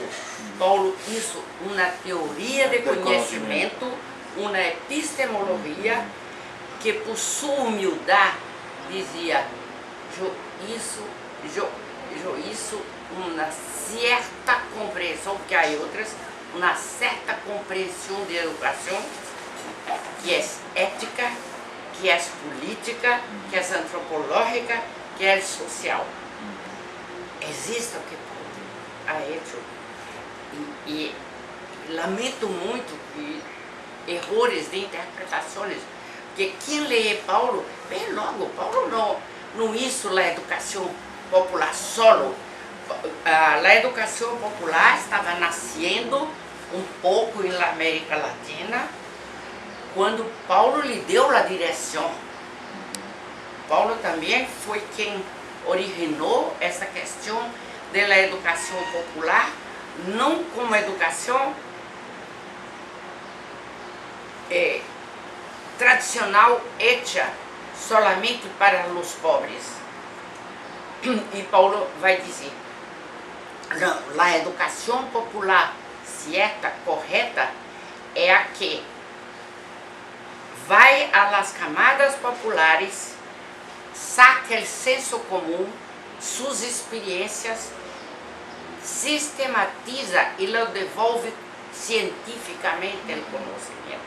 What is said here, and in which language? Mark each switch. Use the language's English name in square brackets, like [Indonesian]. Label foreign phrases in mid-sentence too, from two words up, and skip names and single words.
[Portuguese] Paulo hizo uma teoria de conhecimento, uma epistemologia que por sua humildade dizia, eu isso uma certa compreensão, porque há outras, uma certa compreensão de educação que é ética, que é política, que é antropológica, que é social. Existe o que Paulo [Spanish] ha hecho. [Portuguese] E lamento muito que erros de interpretações, porque quem lê Paulo, bem logo, Paulo não hizo a educação popular solo. A educação popular estava nascendo um pouco na América Latina, quando Paulo lhe deu a direção. Paulo também foi quem originou essa questão da educação popular, não como educação tradicional [Spanish] hecha solamente [Portuguese] para os pobres. E Paulo vai dizer, não, a educação popular certa, correta, é a que vai a las camadas populares, saca o senso comum, suas experiências, sistematiza e lo devolve cientificamente o conhecimento.